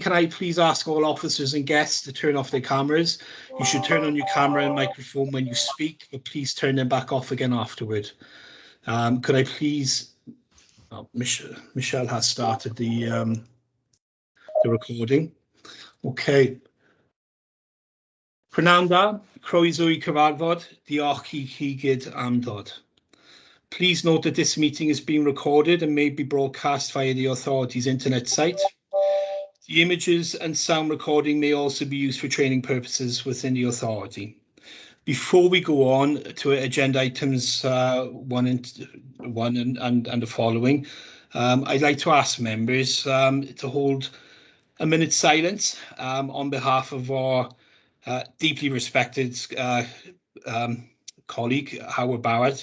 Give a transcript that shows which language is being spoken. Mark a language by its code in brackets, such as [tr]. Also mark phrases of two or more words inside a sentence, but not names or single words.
[en] Can I please ask all officers and guests to turn off their cameras? You should turn on your camera and microphone when you speak, but please turn them back off again afterward. Could I please... Oh, Michelle has started the recording. Okay. [cy] Prynawn da, croeso I cyfarfod, diolch I chi gyd am dod. [en] Please note that this meeting is being recorded and may be broadcast via the authority's internet site. The images and sound recording may also be used for training purposes within the authority. Before we go on to agenda items 1 and the following, I'd like to ask members to hold a minute's silence on behalf of our deeply respected colleague, Howard Barrett.